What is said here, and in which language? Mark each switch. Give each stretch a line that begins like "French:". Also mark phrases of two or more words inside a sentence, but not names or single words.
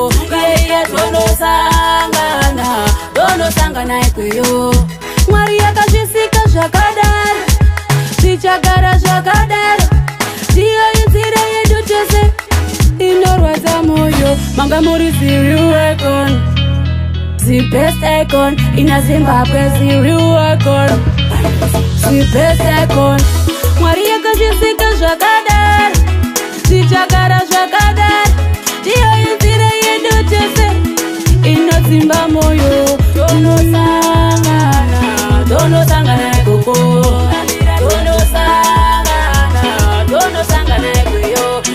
Shona: Iye, iye, tonosangana, tonosangana ikweyo. Mwari yakazvisika zvakadaro, tichagara zvakadaro. Ndiyo inzira yedu tese, inorwadza moyo. Manga muri ziri icon,
English: the best icon,
Shona: ina Zimbabwe, ziri
English: icon, the best icon.
Shona: Mwari yakazvisika zvakadaro, tichagara zvakadaro. Ndiyo inzira yedu tese, inodzimba moyo. Tonosangana, tonosangana ikoko. Tonosangana, tonosangana ikweyo.